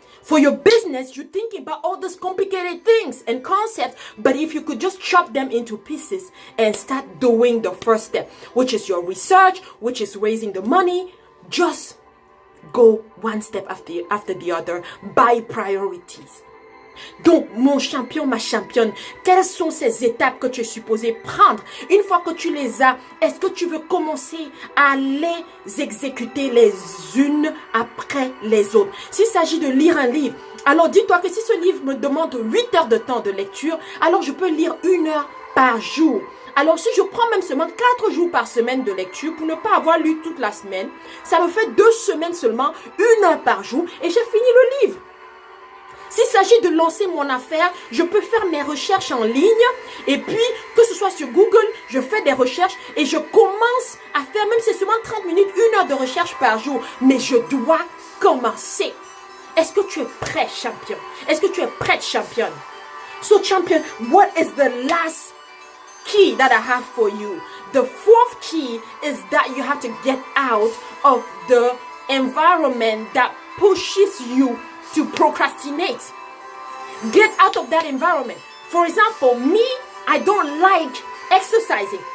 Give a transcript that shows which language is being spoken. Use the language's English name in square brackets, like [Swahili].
[English] For your business, you're thinking about all these complicated things and concepts, but if you could just chop them into pieces and start doing the first step, which is your research, which is raising the money, just go one step after the other by priorities. [French] Donc, mon champion, ma championne, quelles sont ces étapes que tu es supposé prendre? Une fois que tu les as, est-ce que tu veux commencer à les exécuter les unes après les autres? S'il s'agit de lire un livre, alors dis-toi que si ce livre me demande 8 heures de temps de lecture, alors je peux lire 1 heure par jour. Alors si je prends même seulement 4 jours par semaine de lecture pour ne pas avoir lu toute la semaine, ça me fait 2 semaines seulement, 1 heure par jour et j'ai fini le livre. S'il s'agit de lancer mon affaire, je peux faire mes recherches en ligne et puis que ce soit sur Google, je fais des recherches et je commence à faire, même si c'est seulement 30 minutes, 1 heure de recherche par jour, mais je dois commencer. Est-ce que tu es prêt, champion? Est-ce que tu es prête, championne? [English] So, champion, what is the last key that I have for you? The fourth key is that you have to get out of the environment that pushes you to procrastinate. Get out of that environment. For example, me, I don't like exercising.